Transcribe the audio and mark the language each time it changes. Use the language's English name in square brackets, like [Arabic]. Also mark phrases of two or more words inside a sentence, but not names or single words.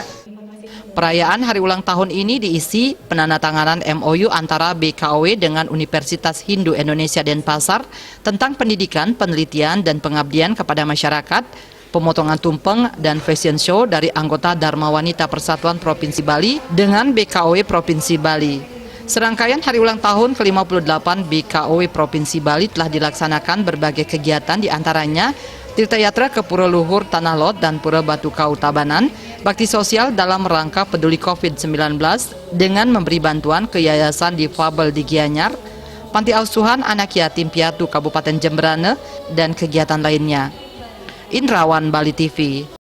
[Indonesian] Perayaan Hari Ulang Tahun ini diisi penandatanganan MOU antara BKOW dengan Universitas Hindu Indonesia Denpasar tentang pendidikan, penelitian, dan pengabdian kepada masyarakat, pemotongan tumpeng, dan [English] fashion show [Indonesian] dari anggota Dharma Wanita Persatuan Provinsi Bali dengan BKOW Provinsi Bali. Serangkaian Hari Ulang Tahun ke-58 BKOW Provinsi Bali telah dilaksanakan berbagai kegiatan, diantaranya Tirta Yatra ke Pura Luhur Tanah Lot dan Pura Batu Kau Tabanan, bakti sosial dalam rangka peduli COVID-19 dengan memberi bantuan ke Yayasan Difabel di Gianyar, Panti Asuhan Anak Yatim Piatu Kabupaten Jemberane, dan kegiatan lainnya. Indrawan, Bali TV.